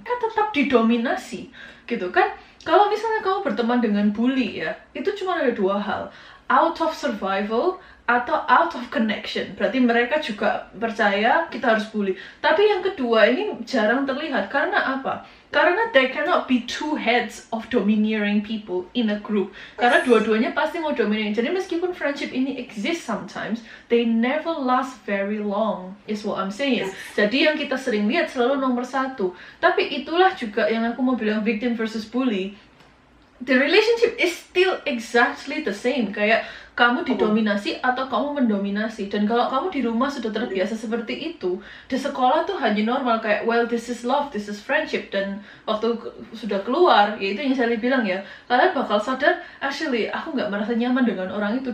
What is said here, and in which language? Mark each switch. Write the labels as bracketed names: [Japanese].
[Indonesian] Kan tetap didominasi, gitu kan? Kalau misalnya kamu berteman dengan bully ya, itu cuma ada dua hal. [English] Out of survival [Indonesian] atau [English] out of connection. [Indonesian] Berarti mereka juga percaya kita harus bully. Tapi yang kedua ini jarang terlihat. Karena apa? Karena [English] there cannot be two heads of domineering people in a group. [Indonesian] Karena dua-duanya pasti mau [English] dominating. [Indonesian] Jadi meskipun [English] friendship ini exist sometimes, they never last very long, is what I'm saying. [Indonesian] Jadi yang kita sering lihat selalu nomor satu. Tapi itulah juga yang aku mau bilang [English] victim versus bully. The relationship is still exactly the same. [Indonesian] Kayak kamu didominasi atau kamu mendominasi. Dan kalau kamu di rumah sudah terbiasa seperti itu, di sekolah tuh hanya normal kayak [English] well this is love, this is friendship. [Indonesian] Dan waktu sudah keluar, ya itu yang saya bilang ya, kalian bakal sadar actually aku nggak merasa nyaman dengan orang itu.